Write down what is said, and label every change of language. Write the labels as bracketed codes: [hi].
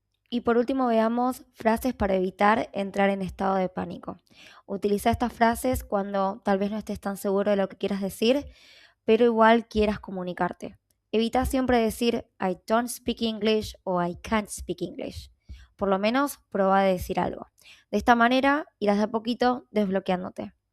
[es] Y por último veamos frases para evitar entrar en estado de pánico. Utiliza estas frases cuando tal vez no estés tan seguro de lo que quieras decir, pero igual quieras comunicarte. Evita siempre decir [en] I don't speak English o I can't speak English. [es] Por lo menos prueba de decir algo. De esta manera irás de a poquito desbloqueándote.